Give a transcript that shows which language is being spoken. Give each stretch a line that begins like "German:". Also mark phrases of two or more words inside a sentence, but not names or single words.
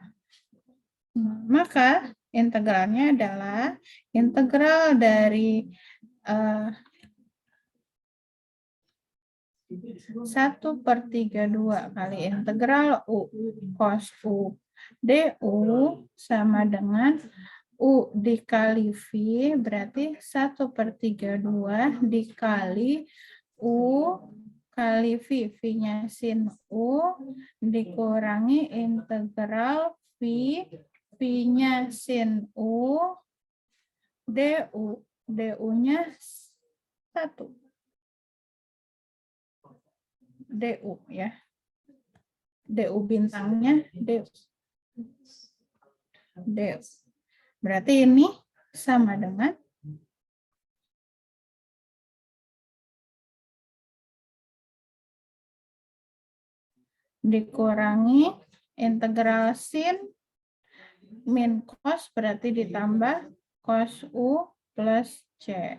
Indonesian: Maka integralnya adalah integral dari 1/32 kali integral U cos U du sama dengan U dikali V berarti 1/32 dikali U kali V. V-nya sin U dikurangi integral V. V-nya sin U du. Du-nya 1. Du ya. Du bintangnya du. Du. Berarti ini sama dengan dikurangi integral sin min cos berarti ditambah cos U plus C.